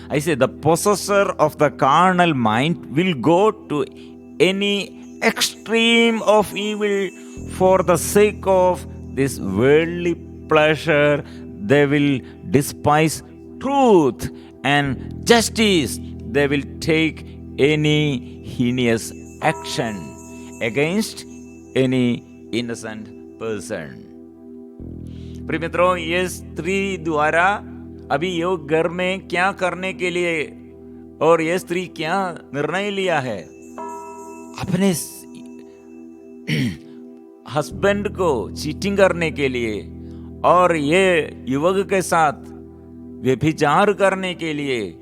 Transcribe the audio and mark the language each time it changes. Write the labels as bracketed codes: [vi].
[hi] ऐसे [en] The possessor of the carnal mind will go to any extreme of evil for the sake of this worldly pleasure. They will despise truth and justice. They will take any heinous action against any innocent person। [hi] प्रिय मित्रों, ये स्त्री द्वारा अभी ये घर में क्या करने के लिए, और ये स्त्री क्या निर्णय लिया है? अपने हस्बैंड को चीटिंग करने के लिए और ये युवक के साथ व्यभिचार करने के लिए।